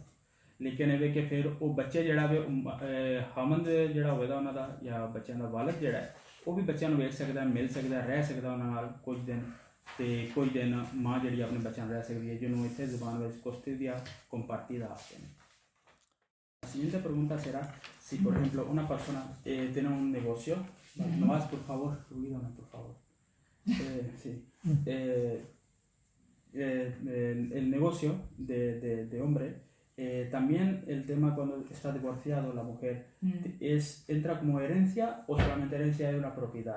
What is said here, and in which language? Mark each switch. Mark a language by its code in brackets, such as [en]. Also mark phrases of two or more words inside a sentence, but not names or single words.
[pa] ਲੇਕਿਨ ਇਹ ਵੇ ਕਿ ਫਿਰ ਉਹ ਬੱਚੇ ਜਿਹੜਾ ਵੇ ਖਾਵੰਦ ਜਿਹੜਾ ਹੋਵੇਗਾ ਉਹਨਾਂ ਦਾ ਜਾਂ ਬੱਚਿਆਂ ਦਾ ਵਾਲਿਦ ਜਿਹੜਾ ਹੈ ਉਹ ਵੀ ਬੱਚਿਆਂ ਨੂੰ ਵੇਖ ਸਕਦਾ, ਮਿਲ ਸਕਦਾ, ਰਹਿ ਸਕਦਾ ਉਹਨਾਂ ਨਾਲ ਕੁਝ ਦਿਨ, ਤੇ ਕੁਝ ਦਿਨ ਮਾਂ ਜਿਹੜੀ ਆਪਣੇ ਬੱਚਿਆਂ ਨਾਲ ਰਹਿ ਸਕਦੀ ਹੈ, ਜਿਹਨੂੰ ਇੱਥੇ ਜ਼ਬਾਨ ਵਿੱਚ [es] custodia compartida [pa] ਆਖਦੇ ਨੇ। [es] La siguiente pregunta será si, por ejemplo, una persona tiene un negocio, no más, por favor, ruido, no, por favor. Sí. El negocio de hombre, también el tema cuando está divorciado la mujer, ¿entra como herencia o solamente herencia de una propiedad?